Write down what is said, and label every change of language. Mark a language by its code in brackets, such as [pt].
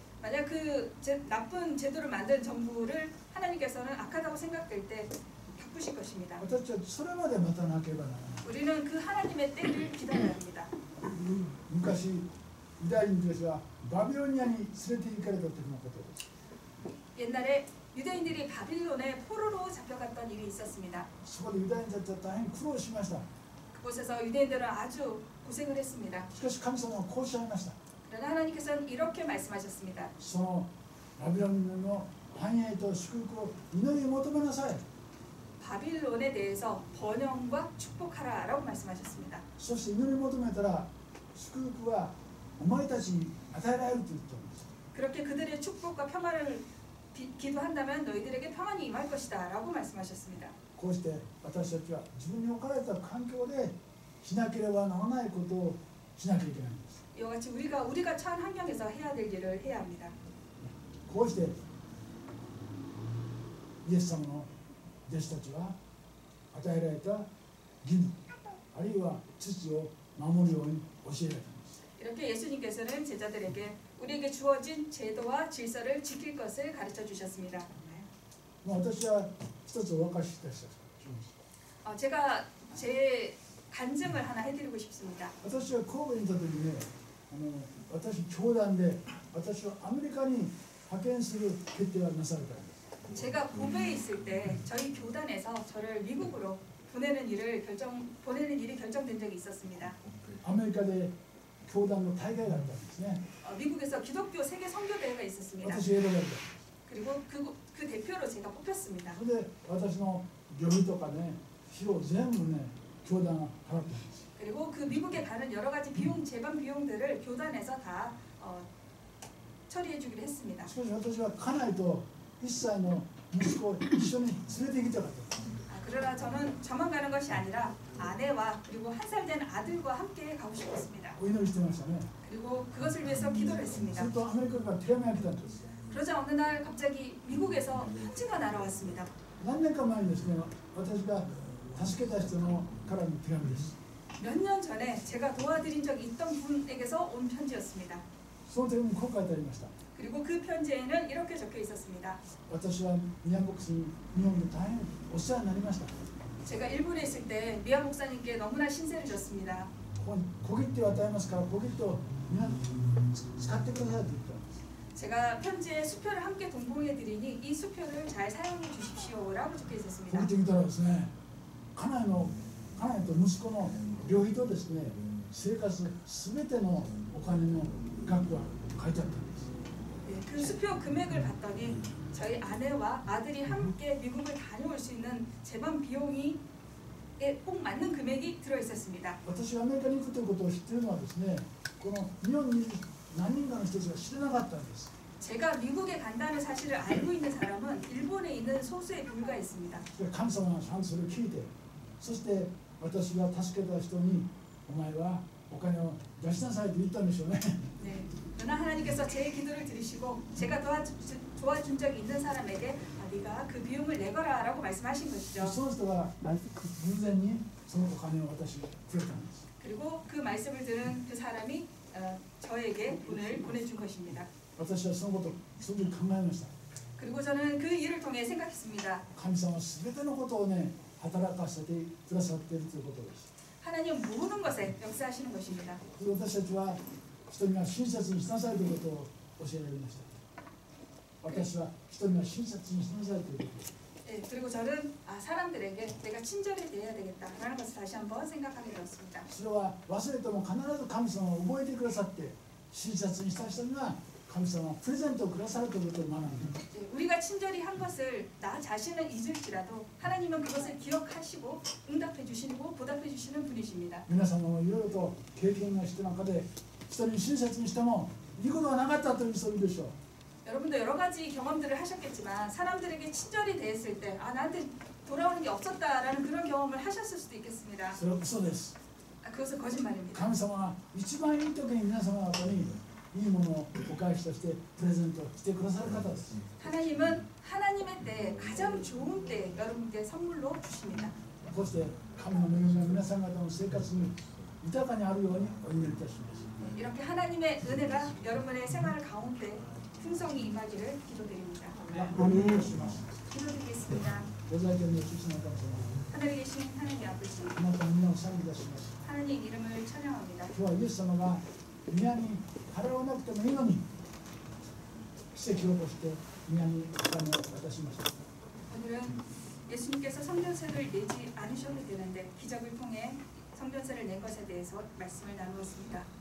[ko] 만약 그 나쁜 제도를 만든 정부를 하나님께서는 악하다고 생각될 때 바꾸실 것입니다. [ja] 私たちはそれまで待たなければならない。 [ko] 우리는 그 하나님의 때를 기다려야 합니다. [ja] 昔ユダヤ人たちはバビロニアに連れて行かれた時のことです。 [ko] 옛날에 유대인들이 바빌론에 포로로 잡혀갔던 일이 있었습니다. [ja] そこでユダヤ人たちは大変苦労しました。 [ko] 그곳에서 유대인들은 아주 고생을 했습니다. [ja] しかし神様はこうおっしゃいました。 [ko] 그러나 하나님께서는 이렇게 말씀하셨습니다. [ja] そのバビロニアの繁栄と祝福を祈り求めなさい。 [ko] 바빌론에 대해서 번영과 축복하라라고 말씀하셨습니다. [ja] そして祈り求めたら祝福はお前たちに与えられると言ったんです。 [ko] 그렇게 그들의 축복과 평화를 기도한다면 너희들에게 평안이 임할 것이다 라고 말씀하셨습니다. [ja] こうして私たちは自分に置かれた環境でしなければならないことをしなきゃいけないんです。 [ko] 이와 같이 우리가 처한 환경에서 해야 될 일을 해야 합니다. [ja] こうしてイエス様の弟子たちは与えられた義務あるいは秩序を守るように教えられたんです。 [ko] 이렇게 예수님께서는 제자들에게 우리에게 주어진 제도와 질서를 지킬 것을 가르쳐 주셨습니다. [ja] 私は一つお証しいたします。 [ko] 제가 제 간증을 하나 해드리고 싶습니다. [ja] 私は神戸にいた時ね、私教団で私をアメリカに派遣する決定がなされたんです。 [ko] 제가 고베에 있을 때 저희 교단에서 저를 미국으로 보내는 일이 결정된 적이 있었습니다. [ja] アメリカで教団の大会があったんですね。 [ko] 미국에서 기독교 세계 선교 대회가 있었습니다. [ja] 私選ばれた。 [ko] 그리고 그 대표로 제가 뽑혔습니다. [ja] それで私の旅費とかね、費用全部ね、教団が払ったんです。 [ko] 그리고 그 미국에 가는 여러 가지 제반 비용들을 교단에서 다 처리해 주기로 했습니다. [ja] しかし私は家内と1歳の息子を一緒に連れて行きたかったんです。 [ko] 그러나 저는 저만 가는 것이 아니라 아내와 그리고 1살 된 아들과 함께 가고 싶었습니다. [ja] お祈りしてましたね。 [ko] 그리고 그것을 위해서 기도를 [ja] す [ko] 했습니다. [ja] るとアメリカから手紙が来たんです。 [ko] 그러자 어느 날 갑자기 미국에서 편지가 날아왔습니다. [ja] 何年か前にですね、私が助けた人のからの手紙です。 [ko] 몇 년 전에 제가 도와드린 적이 있던 분에게서 온 편지였습니다. [ja] その手紙にこう書いてありました。 [ko] 그리고 그 편지에는 이렇게 적혀 있었습니다. [ja] 私は宮牧師に日本で大変お世話になりました。 [ko] 제가 일본에 있을 때 미아 목사님께 너무나 신세를 졌습니다. [ja] ここに小切手を与えますから小切手を皆使ってくださいと言ったんです。 [ko] 제가 편지에 수표를 함께 동봉해 드리니 이 수표를 잘 사용해 주십시오라고 적혀 [ja] 小 [ko] 있었습니다. [ja] 切手見たらですね、家内と息子の旅費とですね、生活すべてのお金の額が書いてあったんです。 [ko] 네, 그 수표 금액을 봤더니 저희 아내와 아들이 함께 미국을 다녀올 수 있는 제반 비용이 꼭 맞는 금액이 들어 있었습니다. [ja] 私がアメリカに行くということを知っているのはですね、この日本に何人かの人たちが知らなかったんです。 [ko] 제가 미국에 간다는 사실을 알고 있는 사람은 일본에 있는 소수에 불과했습니다. [ja] 神様がちゃんとそれを聞いて、そして私が助けた人にお前はお金を出しなさいと言ったんでしょうね。 [ko] 네, 그러나 하나님께서 제 기도를 들으시고 제가 도와준 적이 있는 사람에게 네가 그 비용을 내거라라고 말씀하신 것이죠. [ja] その人が偶然にそのお金を私にくれたんです。 [ko] 그리고 그 말씀을 들은 그 사람이 저에게 돈을 보내준 것입니다. [ja] 私はそのことをすぐに考えました。 [ko] 그리고 저는 그 일을 통해 생각했습니다. [ja] 神様はすべてのことをね、働かせてくださっているということです。 [ko] 하나님 모든 것에 역사하시는 것입니다. [ja] 私たちは人には親切にしなさいということを教えられました。私は人には親切にしなさいということです。 [ko] 네, 그리고 저는 사람들에게 내가 친절히 대해야 되겠다라는 것을 다시 한번 생각하게 되었습니다. [ja] それは忘れても必ず神様を覚えてくださって親切にした人には神様はプレゼントをくださるということを学んでいます。 [ko] 우리가 친절히 한 것을 나 자신은 잊을지라도 하나님은 그것을 기억하시고 응답해 주시고 보답해 주시는 분이십니다. [ja] 皆様もいろいろと経験がした中で人に親切にしてもいいことがなかったという人いるでしょう。 [ko] 여러분도 여러 가지 경험들을 하셨겠지만 사람들에게 친절히 대했을 때 나한테 돌아오는 게 없었다라는 그런 경험을 하셨을 수도 있겠습니다. [ja] それは嘘です。 [ko] 그것은 거짓말입니다. [ja] 神様は一番いい時に皆様方にいいものをお返しとしてプレゼントしてくださる方です。 [ko] 하나님은 하나님의 때 가장 좋은 때 여러분께 선물로 주십니다. [ja] こうして神の恵みが皆さん方の生活に豊かにあるようにお祈りいたします。 [ko] 이렇게 하나님의 은혜가 여러분의 생활 가운데 풍성히 임하기를 기도드립니다. 아멘. 기도드리겠습니다. [ja] ご在天の父なる神様、 [ko] 하늘에 계신 하나님 아버지, [ja] あなたの皆を賛美いたします。 [ko] 하나님 이름을 찬양합니다. [ja] 今日はイエス様が宮に払わなくてもいいのに奇跡を起こして宮にお金を渡しました。 [ko] 오늘은 예수님께서 성전세를 내지 않으셔도 되는데 기적을 통해 성전세를 낸 것에 대해서 말씀을 나누었습니다.